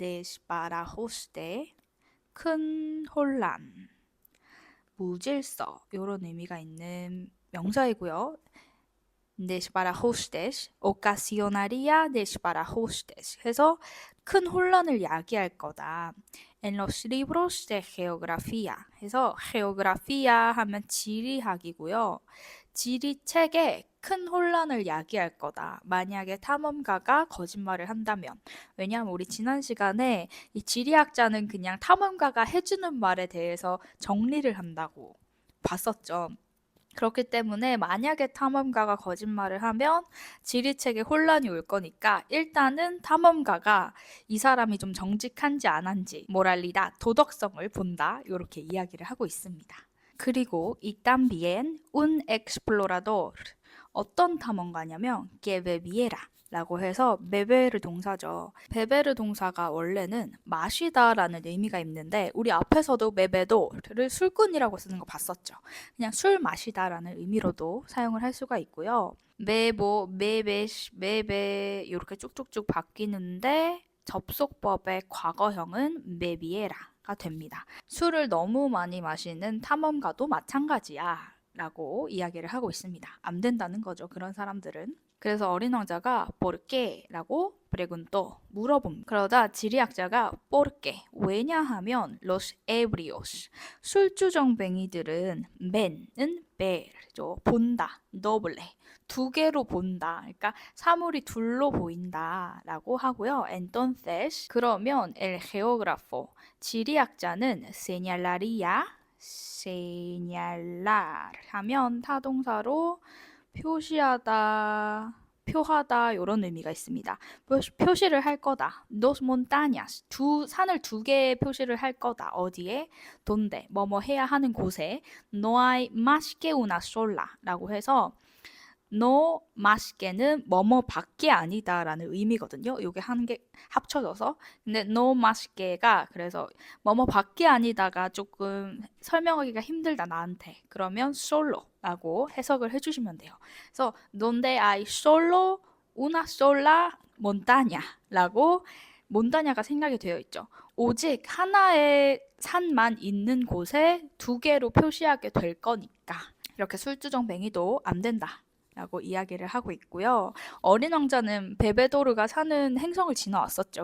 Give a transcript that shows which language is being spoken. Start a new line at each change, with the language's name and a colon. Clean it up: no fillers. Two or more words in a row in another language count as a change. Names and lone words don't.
Korean: 데스파라호스테 큰 혼란, 무질서 이런 의미가 있는 명사이고요.
Spanish: desparajustes, ocasionaría desparajustes
Korean: 해서 큰 혼란을 야기할 거다.
Spanish: En los libros de geografía
Korean: 해서 geografía 하면 지리학이고요. 지리책에 큰 혼란을 야기할 거다. 만약에 탐험가가 거짓말을 한다면. 왜냐하면 우리 지난 시간에 이 지리학자는 그냥 탐험가가 해주는 말에 대해서 정리를 한다고 봤었죠. 그렇기 때문에 만약에 탐험가가 거짓말을 하면 지리책에 혼란이 올 거니까 일단은 탐험가가 이 사람이 좀 정직한지 안 한지 모랄리다 도덕성을 본다 이렇게 이야기를 하고 있습니다. 그리고 이
Spanish: también un explorador
Korean: 어떤 탐험가냐면
Spanish: que bebiera
Korean: 라고 해서 베베르 동사죠. 베베르 동사가 원래는 마시다라는 의미가 있는데 우리 앞에서도 베베도를 술꾼이라고 쓰는 거 봤었죠. 그냥 술 마시다라는 의미로도 사용을 할 수가 있고요.
Spanish: bebo, bebes, bebe
Korean: 이렇게 쭉쭉쭉 바뀌는데 접속법의 과거형은 메비에라가 됩니다. 술을 너무 많이 마시는 탐험가도 마찬가지야. 라고 이야기를 하고 있습니다. 안 된다는 거죠. 그런 사람들은. 그래서 어린 왕자가
Spanish: ¿por qué?
Korean: 라고 preguntó 물어봅니다. 그러다 지리학자가
Spanish: ¿por qué?
Korean: 왜냐하면
Spanish: los ebrios
Korean: 술주정뱅이들은 맨은 ver죠. 본다. doble 두 개로 본다. 그러니까 사물이 둘로 보인다라고 하고요. Entonces 그러면
Spanish: el geógrafo
Korean: 지리학자는 señalar 하면 타동사로 표시하다, 표하다 이런 의미가 있습니다. 표시를 할 거다.
Spanish: Dos montañas
Korean: 두 산을 두 개 표시를 할 거다. 어디에? donde 뭐뭐 해야 하는 곳에
Spanish: no hay más que una sola
Korean: 라고 해서
Spanish: no más que
Korean: 는 뭐뭐밖에 아니다라는 의미거든요. 이게 한 개 합쳐져서 근데
Spanish: no más que
Korean: 가 그래서 뭐뭐밖에 아니다가 조금 설명하기가 힘들다 나한테 그러면 solo라고 해석을 해주시면 돼요. 그래서
Spanish: donde hay solo una sola
Korean: montaña라고 몬타냐가 생략이 되어 있죠. 오직 하나의 산만 있는 곳에 두 개로 표시하게 될 거니까 이렇게 술주정뱅이도 안 된다. 라고 이야기를 하고 있고요. 어린 왕자는 베베도르가 사는 행성을 지나왔었죠.